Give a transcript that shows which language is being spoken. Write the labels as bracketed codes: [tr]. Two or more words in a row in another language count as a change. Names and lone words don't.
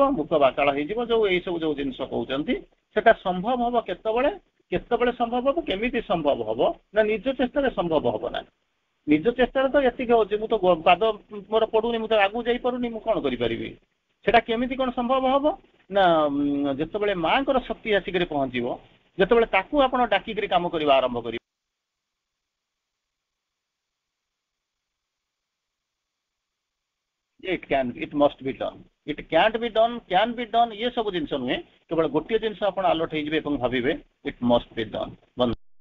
[or] ମୁକ ବାଚାଳ ହେଇଯିବ ଯୋଉ ଏଇ ସବୁ ଯୋଉ ଜିନିଷ କହୁଛନ୍ତି ସେଟା ସମ୍ଭବ ହବ କେତେବେଳେ ସମ୍ଭବ ହବ କେମିତି ସମ୍ଭବ ହବ ନା ନିଜ ଚେଷ୍ଟାରେ ସମ୍ଭବ ହବ ନା ନିଜ ଚେଷ୍ଟାରେ ତ ଏତିକି ହଉଛି ମୁଁ ତ ପାଦ ମୋର ପଡୁନି ମୁଁ ତ ଆଗକୁ ଯାଇପାରୁନି ମୁଁ କଣ କରିପାରିବି ସେଟା କେମିତି କଣ ସମ୍ଭବ ହବ ନା ଯେତେବେଳେ ମାଙ୍କର ଶକ୍ତି ଆସିକରି ପହଞ୍ଚିବ, ଯେତେବେଳେ ତାକୁ ଆପଣ ଡାକିକରି କାମ କରିବା ଆରମ୍ଭ କରିବେ, [en] it must be done, it can't be done, can be done, [or] ये ସବୁ ଜିନିଷ ନୁହେଁ, କେବଳ ଗୋଟିଏ ଜିନିଷ ଆପଣ ଆଲର୍ଟ ହେଇଯିବେ ଏବଂ ଭାବିବେ [en] it must be done।